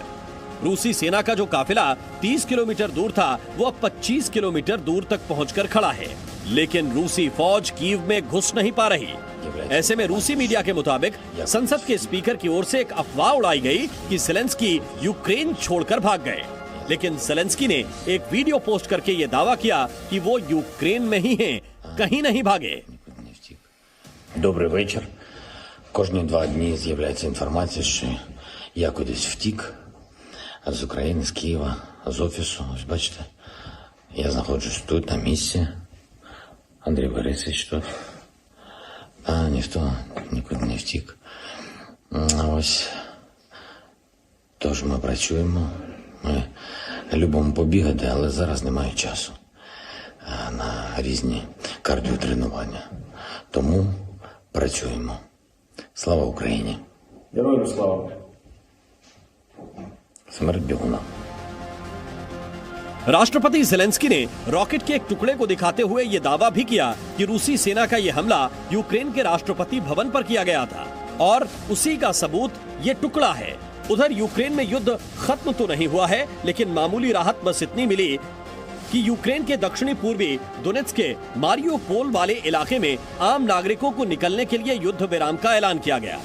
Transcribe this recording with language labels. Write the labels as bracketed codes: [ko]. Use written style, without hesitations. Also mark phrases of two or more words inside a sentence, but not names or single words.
[hi] रूसी सेना का जो काफिला 30 किलोमीटर दूर था वो अब 25 किलोमीटर दूर तक पहुंचकर खड़ा है, लेकिन रूसी फौज कीव में घुस नहीं पा रही। ऐसे में रूसी मीडिया के मुताबिक संसद के स्पीकर की ओर से एक अफवाह उड़ाई गई कि ज़ेलेंस्की यूक्रेन छोड़कर भाग गए, लेकिन ज़ेलेंस्की ने एक वीडियो पोस्ट करके यह दावा किया कि वो यूक्रेन में ही हैं, कहीं नहीं भागे। [uk] Добрий вечір. Кожні 2 дні з'являється інформація, що я кудись втік з України, з Києва, з офісу. Ось бачите, я знаходжусь тут, на місці. Андрій Борисович тут. А ніхто нікуди не втік. Ось. Тож ми працюємо. Ми любимо побігати, але зараз немає часу на різні кардіотренування. Тому працюємо. Слава Україні! Героям слава! Смерть бігуна! [hi] राष्ट्रपति ज़ेलेंस्की ने रॉकेट के एक टुकड़े को दिखाते हुए यह दावा भी किया कि रूसी सेना का यह हमला यूक्रेन के राष्ट्रपति भवन पर किया गया था और उसी का सबूत ये टुकड़ा है। उधर यूक्रेन में युद्ध खत्म तो नहीं हुआ है, लेकिन मामूली राहत बस इतनी मिली कि यूक्रेन के दक्षिणी पूर्वी दोनेत्स्क के मारियोपोल वाले इलाके में आम नागरिकों को निकलने के लिए युद्ध विराम का ऐलान किया गया।